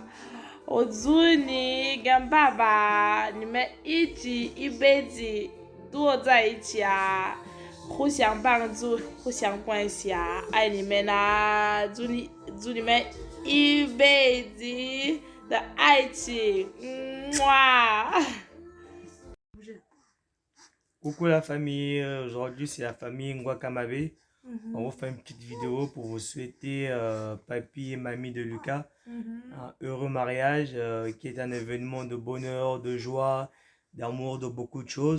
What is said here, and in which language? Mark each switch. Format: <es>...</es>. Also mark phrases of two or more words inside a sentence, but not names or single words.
<zh>我祝你跟爸爸你们一辈子多在一起啊，互相帮助，互相关系啊，爱你们啊，祝你们一辈子的爱情，</zh> <fr>Coucou la famille, aujourd'hui c'est la famille Ngwakamabe. On vous fait une petite vidéo pour vous souhaiter papy et mamie de Lucas un heureux mariage qui est un événement de bonheur, de joie, d'amour, de beaucoup de choses.</fr>